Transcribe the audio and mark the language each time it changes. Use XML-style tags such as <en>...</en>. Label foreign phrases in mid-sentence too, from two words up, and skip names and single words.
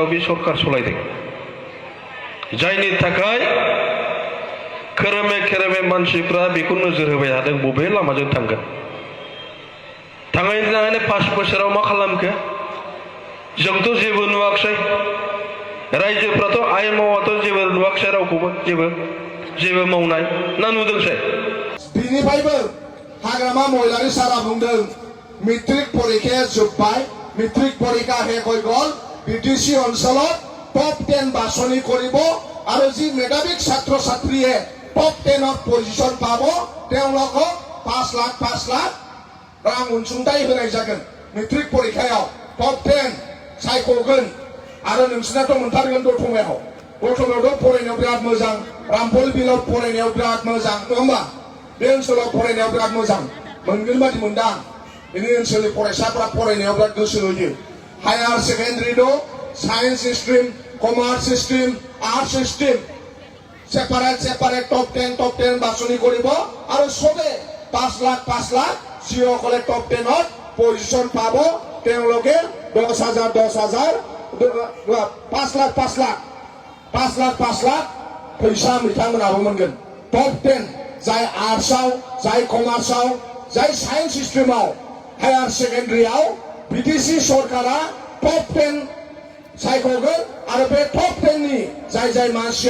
<brx>बे सरखार सलायदों जायनि थाखाय खोरोमे खोरोमे मानसिफ्रा बेखौ नोजोर होबाय थादों बबे लामाजों थांगोन थाङैनो थाङैनो 5 बोसोराव मा खालामखो जोंथ' जेबो नुवाखसै रायजोफ्राथ' आइ मावाथ' जेबो नुवाखसै रावखौबो जेबो मावनाय ना नुदोंसै बिनिफ्रायबो हाग्रामा महिलारि सारा बुंदों मेट्रिक परीक्षाया जोब्बाय मेट्रिक परीक्षा</brx> <as>শেষ হৈ গ'ল বিটিসি অঞ্চলত টপ 10 বাছনি কৰিব আৰু যি মেধাৱিক ছাত্ৰ ছাত্ৰীয়ে টপ 10 ত পজিশন পাব তেওঁলোকক 5 লাখ</as> <brx>रां अनसुंथाइ होनाय जागोन मेट्रिक परीक्षायाव टप 10 सायख'गोन आरो नोंसिनाथ' मोनथारगोन दतमायावथ' फरायनायाव बिराद मोजां रामफल बिलाव फरायनायाव बिराद मोजां नङा होमबा बे ओनसोलाव फरायनायाव बिराद मोजां मोनगोन बादि मोनदां बेनि ओनसोलनि फरायसाफ्रा फरायनायाव बिराद गोसो होयो</brx> <en>higher secondary</en> <brx>दं</brx> <en>science stream commerce stream arts stream separate top</en> <brx>10</brx> <as>বাছনি কৰিব আৰু সবে 5 লাখ যিসকলে টপ 10 ত পজিশন পাব তেওঁলোকে 10,000</as> <brx>5 লাখ फैसा बिथांमोनाबो मोनगोन टप 10 जाय आर्ट्सआव जाय कमार्सआव जाय साइन्स स्ट्रिमाव</brx> <en>higher secondary</en> <brx>बिटिसि सरकारा टप 10 सायख'गोन आरो बे टप 10 नि जाय मानसिया</brx>